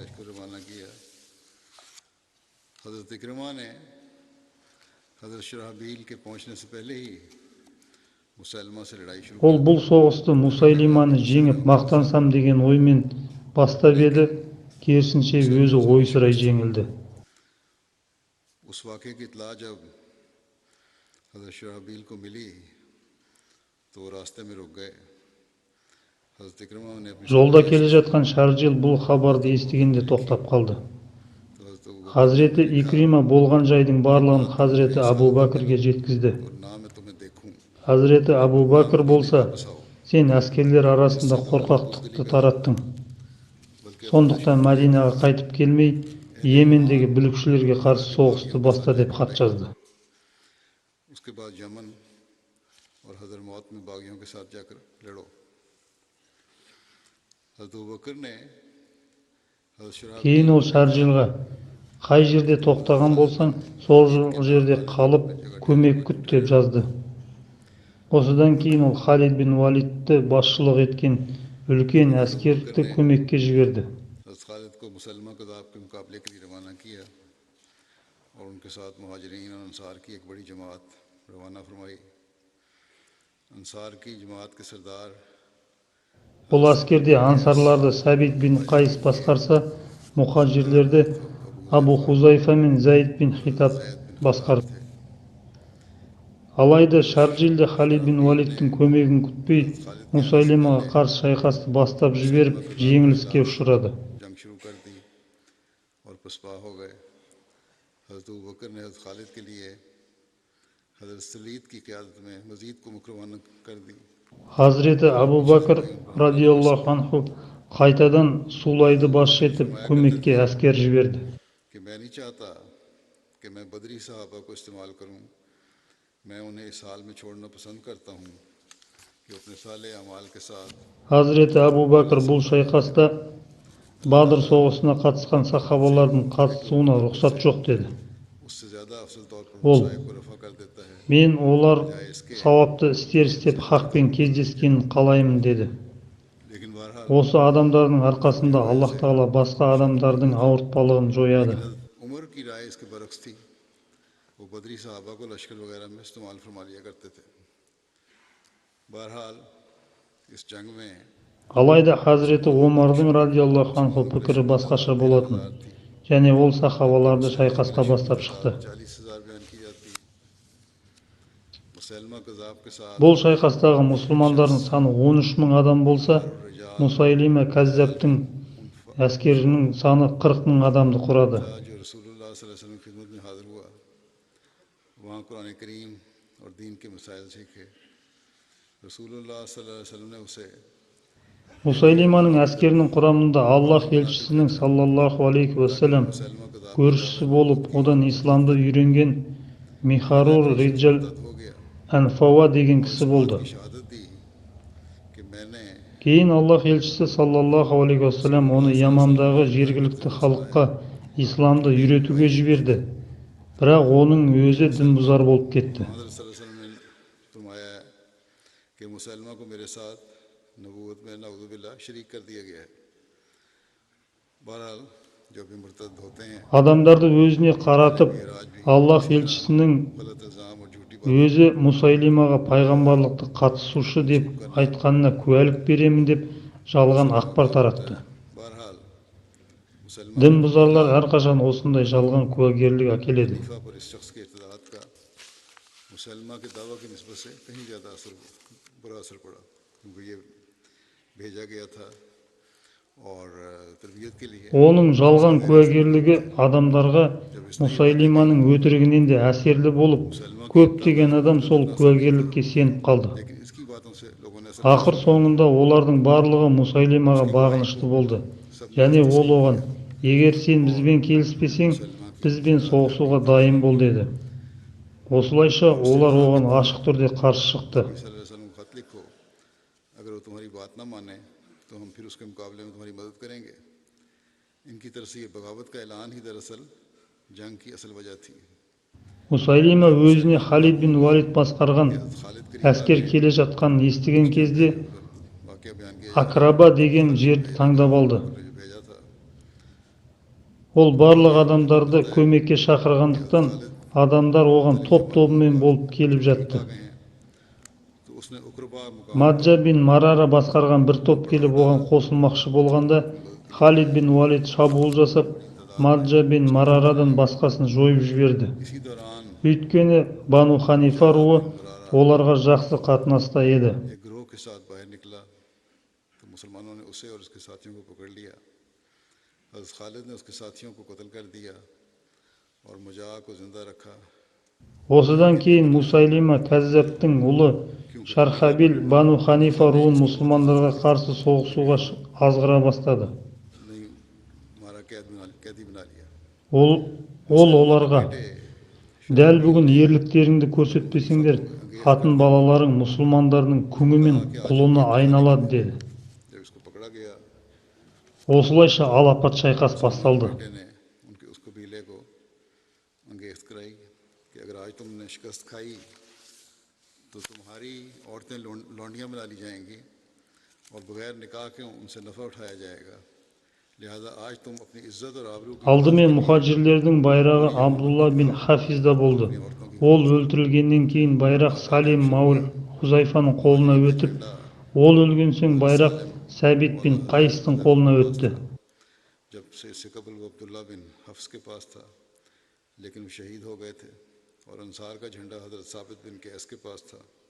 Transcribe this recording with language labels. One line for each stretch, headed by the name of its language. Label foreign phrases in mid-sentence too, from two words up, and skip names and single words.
Kazakh: Ол бұл соғысты Мусайлиманы жеңіп мақтансам деген оймен бастап еді, керісінше өзі ойсырай жеңілді.
Urdu: حضرت شرابیل کو ملی تو وہ راستے میں رک گئے. حضرت عکرمہ نے اپنی
Kazakh: Жолда келе жатқан Шаржил бұл хабарды естігенде тоқтап қалды.
Urdu: تو حضرت ابو بکر
Kazakh: Хазіреті Икрима болған жайдың барлығын Хазіреті Абу Бәкірге жеткізді.
Urdu: اور نہ میں تمہیں دیکھوں,
Kazakh: Хазіреті Абу Бәкір болса,
Urdu: واپس آؤ,
Kazakh: сен әскерлер арасында қорқақтықты тараттың. Сондықтан Мәдинаға қайтып келмей, Йемендегі бүлікшілерге қарсы соғысты баста деп хат жазды.
Urdu: اس کے بعد یمن اور حضر موت میں باغیوں کے ساتھ جا کر لڑو. حضرت ابو بکر نے حضرت شرابیل
Kazakh: Кейін ол Шаржилға, қай жерде тоқтаған болсаң, сол жерде қалып көмек күт деп жазды. Осыдан кейін ол Халид бин Валидті басшылық еткен үлкен әскерді көмекке жіберді.
Urdu: حضرت خالد کو مسلمہ کذاب کے مقابلے کے لیے روانہ کیا اور ان کے ساتھ مہاجرین اور انصار کی ایک بڑی جماعت روانہ فرمائی. انصار کی جماعت کے سردار
Kazakh: Бұл әскерде ансарларды Сәбит бин Қайс басқарса, мұхажирлерді Абу Хузайфа мен Зайд бин Хитаб басқарды. Алайда Шаржилде Халид бин Валидтің көмегін күтпей, Мусайлимаға қарсы шайқасты бастап жіберіп, жеңіліске ұшырады.
Urdu: جنگ شروع کر دی اور پسپا ہو گئے. حضرت ابو بکر نے حضرت خالد کے لیے حضرت سلید کی قیادت میں مزید کو مکروانہ کر دی.
Kazakh: Хазіреті Абу Бәкір
Arabic: رضي الله عنه
Kazakh: қайтадан Сулайды басшы етіп көмекке әскер жіберді.
Urdu: کہ میں نہیں چاہتا کہ میں بدری صحابہ کو استعمال کروں، میں انہیں اس حال میں چھوڑنا پسند کرتا ہوں کہ اپنے صالح اعمال کے ساتھ
Kazakh: Хазіреті Абу Бәкір бұл шайқаста Бадыр соғысына қатысқан сахабалардың қатысуына рұқсат жоқ деді.
Urdu: اس سے زیادہ افضل طور پر
Kazakh: Ол,
Urdu: مصائب کو رفع کر دیتا ہے.
Kazakh: мен олар сауапты істер істеп хақпен кездескенін қалаймын деді.
Urdu: لیکن بہرحال
Kazakh: Осы адамдардың арқасында Аллах Тағала басқа адамдардың ауыртпалығын жояды.
Urdu: عمر کی رائے اس کے برعکس تھی. وہ بدری صحابہ کو لشکر وغیرہ میں استعمال فرما لیا کرتے تھے. بہرحال اس جنگ میں
Kazakh: Алайда Хазіреті Омардың
Arabic: رضي الله عنه
Kazakh: пікірі басқаша болатын. Және ол сахабаларды шайқасқа бастап шықты.
Urdu: 40,000 بیان کی جاتی ہے۔ مسلمہ کذاب کے ساتھ
Kazakh: Бұл шайқастағы мұсылмандардың саны 13 мың адам болса, Мусайлима Кәззаптың әскерінің саны 40 мың адамды құрады.
Urdu: جو
Arabic: رسول الله صلى الله عليه وسلم
Urdu: کی خدمت میں حاضر ہوا، وہاں قرآن کریم اور دین کے مسائل سیکھے.
Arabic: رسول الله صلى الله عليه وسلم
Urdu: نے اسے
Kazakh: Мусайлиманың әскерінің құрамында Аллах елшісінің
Arabic: صلى الله عليه وسلم
Urdu: مسلمہ کذاب
Kazakh: көршісі болып, одан исламды үйренген Михарур Риджал
Urdu: ہو گیا,
Kazakh: Әнфауа деген кісі болды.
Urdu: شہادت دی کہ میں نے
Kazakh: Кейін Аллах елшісі
Arabic: صلى الله عليه وسلم
Kazakh: оны Ямамдағы жергілікті халыққа исламды үйретуге жіберді. Бірақ оның өзі дінбұзар болып кетті.
Urdu: حضرت
Arabic: صلى الله عليه وسلم
Urdu: نے فرمایا کہ مسلمہ کو میرے ساتھ نبوت میں نعوذ باللہ شریک کر دیا گیا ہے. بہرحال جو بھی مرتد ہوتے ہیں,
Kazakh: Адамдарды өзіне қаратып, Аллах елшісінің
Urdu: غلط الزام اور جھوٹی
Kazakh: өзі Мусайлимаға пайғамбарлықты қатысушы деп айтқанына куәлік беремін деп жалған ақпар таратты.
Urdu: بہرحال مسلمان
Kazakh: Дінбұзарлар әрқашан осындай жалған куәгерлік әкеледі.
Urdu: خلیفہ پر اس شخص کے اطلاعات کا مسلمہ کے دعویٰ کی نسبت سے کہیں زیادہ برا اثر پڑا، کیونکہ یہ بھیجا گیا تھا اور تربیت کے لیے.
Kazakh: Оның жалған куәгерлігі адамдарға Мусайлиманың өтірігінен де әсерлі болып, көптеген адам сол куәгерлікке сеніп қалды.
Urdu: لیکن اس کی باتوں سے لوگوں نے اثر
Kazakh: Ақыр соңында олардың барлығы Мусайлимаға бағынышты болды. Және ол оған, егер сен бізбен келіспесең, бізбен соғысуға дайын бол деді. Осылайша олар оған ашық түрде қарсы шықты.
Arabic: صلى الله عليه وسلم
Urdu: کو خط لکھو، اگر وہ تمہاری بات نہ مانے تو ہم پھر اس کے مقابلے میں تمہاری مدد کریں گے. ان کی طرف سے یہ بغاوت کا اعلان ہی دراصل جنگ کی اصل وجہ تھی.
Kazakh: Мусайлима өзіне Халид бин Валид басқарған
Urdu: خالد کے
Kazakh: әскер келе жатқанын естіген кезде
Urdu: واقعہ بیان کیا
Kazakh: Акраба деген жерді таңдап алды.
Urdu: جو بھیجا تھا.
Kazakh: Ол барлық адамдарды көмекке шақырғандықтан адамдар оған топ-тобымен болып келіп жатты.
Urdu: گئے ہیں تو اس نے عقربا مقام
Kazakh: Маджа бин Марара басқарған бір топ келіп оған қосылмақшы болғанда Халид бин Валид шабуыл жасап, Маджа бин Марарадан басқасын жойып жіберді.
Urdu: اسی دوران
Kazakh: Өйткені Бану Ханифа руы оларға жақсы қатынаста еді.
Urdu: ایک گروہ کے ساتھ باہر نکلا تو مسلمانوں نے اسے اور اس کے ساتھیوں کو پکڑ لیا. حضرت خالد نے اس کے ساتھیوں کو قتل کر دیا اور مجاعہ کو زندہ رکھا.
Kazakh: Осыдан кейін Мусайлима Кәззаптың ұлы Шархабил Бану Ханифа руын мұсылмандарға қарсы соғысуға азғыра бастады.
Urdu: نہیں ہمارا قیدی بنا لیا.
Kazakh: Ол оларға: дәл бүгін ерліктеріңді көрсетпесеңдер, қатын балаларың мұсылмандардың күңі мен құлына айналады деді.
Urdu: جب اس کو پکڑا گیا
Kazakh: Осылайша алапат шайқас басталды.
Urdu: بیٹے نے اس قبیلے کو انگیز کرائی کہ اگر آج تم نے شکست کھائی تو تمہاری عورتیں لونڈیاں بنا لی جائیں گی اور بغیر نکاح کے ان سے نفع اٹھایا جائے گا. لہٰذا آج تم اپنی عزت اور آبرو کی
Kazakh: Алдымен мұхаджирлердің байрағы Абдулла бин Хафизда болды. Ол өлтірілгеннен кейін байрақ Салим Маул Хузайфаның қолына өтіп, ол өлген соң байрақ Сәбит бин Қайыстың қолына өтті.
Urdu: جب سے قبل وہ عبداللہ بن حفص کے پاس تھا لیکن وہ شہید ہو گئے تھے اور انصار کا جھنڈا حضرت ثابت بن قیس کے پاس تھا.